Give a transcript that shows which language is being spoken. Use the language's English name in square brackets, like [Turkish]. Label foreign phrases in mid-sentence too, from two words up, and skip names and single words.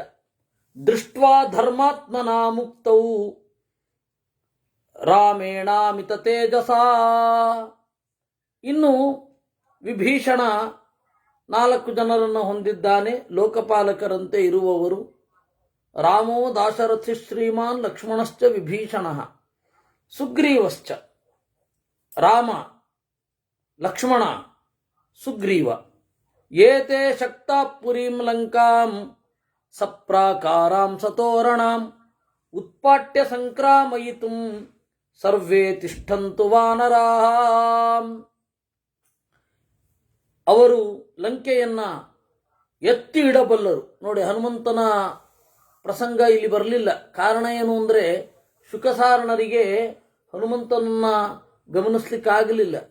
[Sanskrit] ದೃಷ್ಟ್ವಾ ಧರ್ಮಾತ್ಮನಾ ಮುಕ್ತವು ರಾಮೇಣಾಮಿತ ತೇಜಸ. [Kannada] ಇನ್ನು ವಿಭೀಷಣ 4 ಜನರನ್ನು ಹೊಂದಿದ್ದಾನೆ, ಲೋಕಪಾಲಕರಂತೆ ಇರುವವರು. [Sanskrit] ರಾಮೋ ದಾಶರಥಿ ಶ್ರೀಮಾನ್ ಲಕ್ಷ್ಮಣಶ್ಚ ವಿಭೀಷಣ ಸುಗ್ರೀವಶ್ಚ. [Kannada] ರಾಮ, ಲಕ್ಷ್ಮಣ, ಸುಗ್ರೀವ. [Sanskrit] ಏತೆ ಶಕ್ತ ಪುರೀಂ ಲಂಕಾಂ ಸಪ್ರಾಕಾರಾಂ ಸತೋರಣಾಂ ಉತ್ಪಾಟ್ಯ ಸಂಕ್ರಾಮಯಿತುಂ ಸರ್ವೇ ತಿಷ್ಠಂತು ವಾನರಾಂ. [Kannada] ಅವರು ಲಂಕೆಯನ್ನ ಎತ್ತಿ ಇಡಬಲ್ಲರು. ನೋಡಿ, ಹನುಮಂತನ ಪ್ರಸಂಗ ಇಲ್ಲಿ ಬರಲಿಲ್ಲ. ಕಾರಣ ಏನು ಅಂದರೆ ಶುಕಸಾರಣರಿಗೆ ಹನುಮಂತನನ್ನ ಗಮನಿಸ್ಲಿಕ್ಕಾಗಲಿಲ್ಲ.